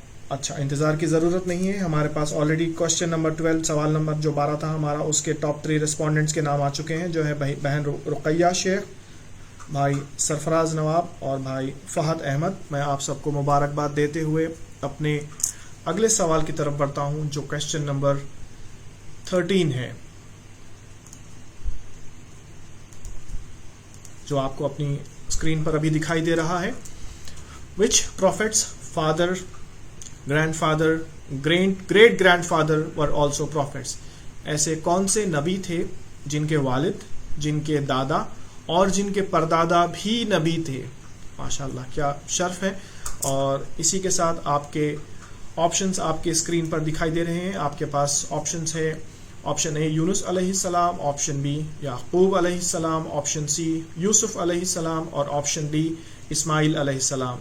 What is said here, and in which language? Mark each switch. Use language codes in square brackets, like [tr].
[ur] اچھا، انتظار کی ضرورت نہیں ہے، ہمارے پاس آلریڈی کوشچن نمبر 12 سوال نمبر جو 12 تھا ہمارا اس کے ٹاپ 3 ریسپونڈنٹس کے نام آ چکے ہیں جو ہے بہن رقیہ شیخ، بھائی سرفراز نواب اور بھائی فہد احمد. میں آپ سب کو مبارکباد دیتے ہوئے اپنے اگلے سوال کی طرف بڑھتا ہوں جو کوشچن نمبر 13 ہے جو آپ کو اپنی اسکرین پر ابھی دکھائی دے رہا ہے. [en] Which prophets father, grandfather, great grandfather were also prophets. [ur] ایسے کون سے نبی تھے جن کے والد، جن کے دادا اور جن کے پردادا بھی نبی تھے؟ ماشاءاللہ کیا شرف ہے. اور اسی کے ساتھ آپ کے آپشنز آپ کے اسکرین پر دکھائی دے رہے ہیں. آپ کے پاس آپشنز ہے آپشن اے یونس علیہ السلام، آپشن بی یعقوب علیہ السلام، آپشن سی یوسف علیہ السلام اور آپشن ڈی اسماعیل علیہ السلام.